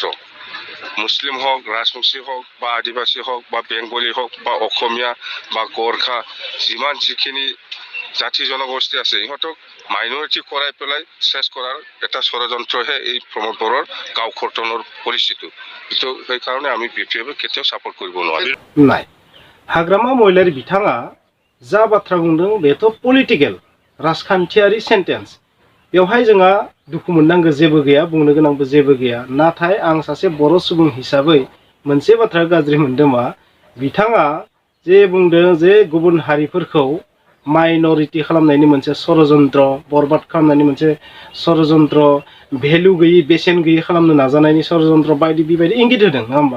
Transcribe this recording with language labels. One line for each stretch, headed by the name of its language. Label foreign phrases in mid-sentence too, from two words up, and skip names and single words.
Assamese: মুছলিম হওক, ৰাজবংশী হওক বা আদিবাসী হওক বা বেংগলী হওক বা অসমীয়া বা গোৰ্খা যিখিনি জাতি জনগোষ্ঠী আছে সিহঁতক মাইনৰিটি কৰাই পেলাই চেছ কৰাৰ এটা ষড়যন্ত্ৰহে এই প্ৰমোদ বড়োৰ গাঁও কৰ্তনৰ পলিচিটো। কিন্তু সেইকাৰণে আমি বিপিএফে কেতিয়াও ছাপোৰ্ট কৰিব নোৱাৰিম। নাই,
Bodo: हाग्रामा महिलारी बिथाङा जा बाथ्रा बुंदों बेथ' पलिटिकेल राजखान्थियारि सेन्टेन्स। बेवहाय जोंहा दुखु मोननांगौ जेबो गैया, बुंनो गोनांबो जेबो गैया। नाथाय आं सासे बर' सुबुं हिसाबै मोनसे बाथ्रा गाज्रि मोनदों मा, बिथाङा जे बुंदों जे गुबुन हारिफोरखौ माइनरिटी खालामनायनि मोनसे षड़यन्त्र, बरबाद खालामनायनि मोनसे षड़यन्त्र, भेलु गैयि बेसेन गैयि खालामनो नाजानायनि षड़यन्त्र बायदि बेबायदि इंगित होदों, नङा होमबा?